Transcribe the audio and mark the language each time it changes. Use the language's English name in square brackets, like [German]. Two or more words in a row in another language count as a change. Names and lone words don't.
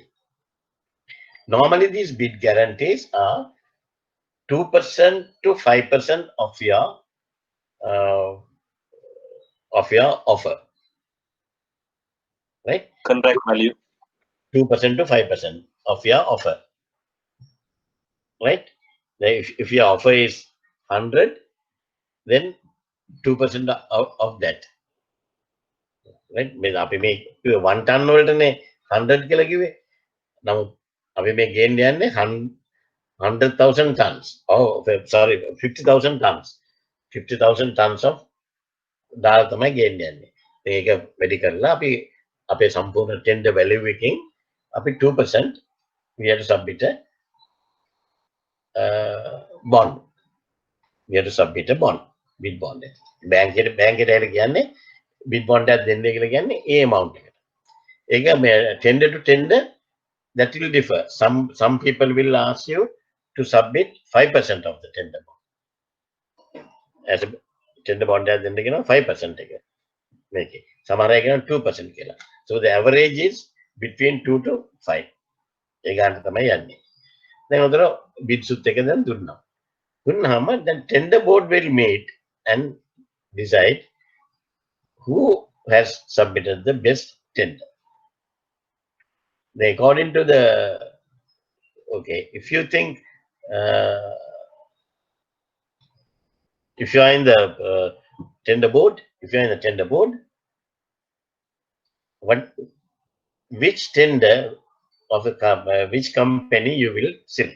[English] Normally, these bid guarantees are 2% to 5% of your offer, right? Contract value. 2% to 5% of your offer, right? If your offer is 100, then 2% of that. right? [Sinhala] මේ අපි මේ 1 ton වලටනේ 100 කියලා කිව්වේ. නමුත් අපි මේ ගේන්න යන්නේ 100,000 tons. [English] Oh, sorry, 50,000 tons. 50,000 tons of [Sinhala] දාලා තමයි ගේන්න යන්නේ. ඒක වැඩි කරලා අපි අපේ සම්පූර්ණ [English] tender value [Sinhala] එකකින් අපි 2% [English] we have to submit a bond. We have to submit a bond, bid bond. [Sinhala] බැංකුවට ඇවිල්ලා කියන්නේ [English] bid bond [Sinhala] එකක් දෙන්න කියලා කියන්නේ ඒ amount එකට. [English] ඒක tender to tender that will differ. Some people will ask you to submit 5% of the tender bond. As a tender bond [Sinhala] එකක් දෙන්න කියනවා 5% එක. මේකේ. සමහර අය කියනවා 2% කියලා. [English] So the average is between 2 to 5. [Sinhala] ඒ ගන්න තමයි යන්නේ. දැන් උතර bids උත් එක දැන් දුන්නා. [English] දුන්නාම then tender board will meet and decide who has submitted the best tender. Then according to the, okay, if you think if you are in the tender board, which tender of the which company you will select?